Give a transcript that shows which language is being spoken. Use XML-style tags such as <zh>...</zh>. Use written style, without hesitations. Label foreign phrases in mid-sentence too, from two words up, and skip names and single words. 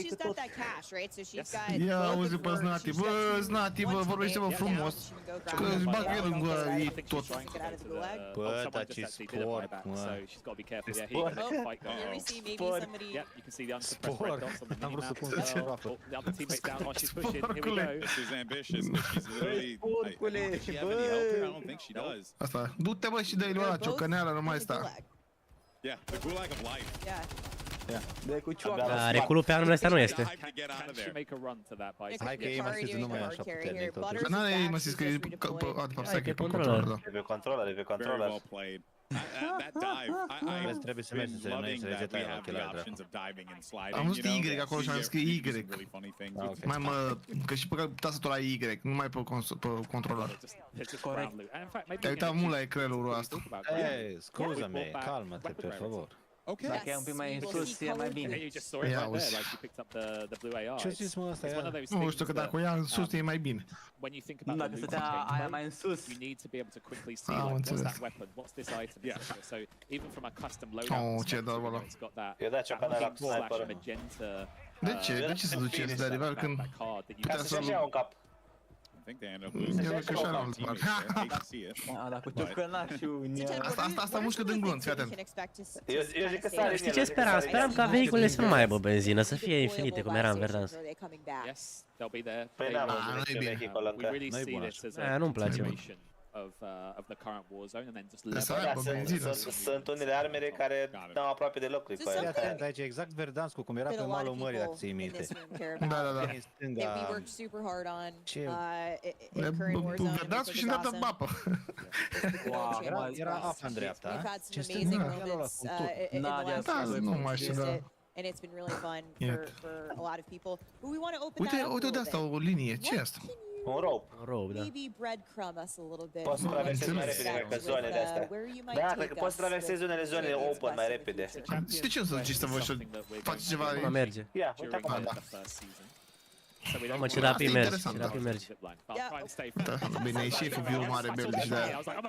<en>She's</en> <ro>că</ro> <en>got</en> <ro>tot.</ro> <en>that cash, right? So she's got</en> <ro>Ia</ro> <en>both</en> <ro>auzi</ro> <en>of</en> <ro>pe</ro> <en>her,</en> <ro>Znati,</ro> <en>she's</en> <ro>bă,</ro> <en>got</en> <ro>Znati, bă, vorbește-mă frumos. Că își bag el în gură ei tot. Bă, dar ce sport, mă.</ro> <en>She's got to be careful. Yeah,</en> <ro>Sport.</ro> <en>Here we see maybe somebody. Yep, you can see the unsuppressed red dots on the</en> <ro>Am vrut să</ro> <en>minimap</en> <ro>pun</ro> <en>as</en> <ro>ce</ro> <en>well.</en> <ro>apă.</ro> <en>The other teammates down while she's pushing. Here we go. She's ambitious, but she's literally. Does she have any help here? I don't think she does.</en> <ro>Asta, du-te bă și dă-i lui ăla ciocăneală, nu mai sta.</ro> <en>Yeah, the gulag of life. Yeah.</en> <ro>De cu cioacă. Dar reculul pe armele astea nu este.</ro> <en>Time to get out of Can she there. make a run to that by</en> <ro>Hai că ei mă știți, nu mai e așa puternic totuși. Că n-are ei, mă știți că e... A, de fapt, stai că e pe controller. controller, da. E pe controller, e pe</ro> <en>Very</en> <ro>controller.</ro> <en>well played. That dive,</en> <ro>Vezi, trebuie să mergi să se</ro> <en>loving</en> <ro>renunți,</ro> <en>that we</en> <ro>resetai la</ro> <en>have the</en> <ro>ochelari,</ro> <en>options of diving and sliding.</en> <ro>Am văzut</ro> <en>you know?</en> <ro>Y acolo și am zis că e Y.</ro> <en>Really funny things.</en> <ro>Ah, ok. Mai mă, că și pe tastatul la Y, nu mai pe controller. Te-ai uitat mult la ecranul ăsta. Ei, scuză-me, calmă-te, pe favor.</ro> <en>Okay.</en> <ro>Dacă e un pic mai în sus, e mai bine.</ro> <en>You just saw it right there, like you picked up the blue AR.</en> <ro>Ce zis mă ăsta? Nu știu că dacă o ia în sus e mai bine.</ro> <en>When you think about</en> <ro>Dacă</ro> <en>the</en> <ro>stătea aia mai în sus.</ro> <en>you need to be able to quickly see like, what's that weapon, what's this item, etc. So even from a custom loadout perspective, it's got that pink / magenta.</en> <ro>De ce? De ce se duce de adevăr când putea să-l... I think they end up losing. Dacă ciocănașul... Asta mușcă din glonț, fii atent. Eu zic că sare. Știi ce speram? Speram ca vehiculele să nu mai aibă benzină, să fie infinite, cum era în Verdansk.</ro> <en>Yes, they'll be there.</en> <ro>Păi da, nu e bine.</ro> <en>We really see this as a</en> <ro>nu-mi place.</ro> <en>of the current Warzone and then just level</en> <ro>Sunt unele armere care n-au aproape deloc click pe aia. Atent, aici exact Verdansk, cum era pe malul mării, dacă ții minte. Da. Verdansk și în dreapta apă. Era apa în dreapta.</ro> <en>Ce amazing moments in the last</en> <ro>nu mai știu, da.</ro> <en>And it's been really fun for a lot of people. But we want to open that up.</en> <ro>Uite de asta o linie, ce e asta? Un rope, da.</ro> <en>Maybe breadcrumb us a little bit.</en> <ro>Poți să traversezi mai repede ca zonele astea. Da, cred că poți să traversezi unele zone open mai repede. De ce nu să duci să vă faci ceva? Nu merge. Ia, uite acum. Mamă, ce rapid mergi, ce rapid mergi. Bine, e șeful viu mare belgi și de-aia.</ro>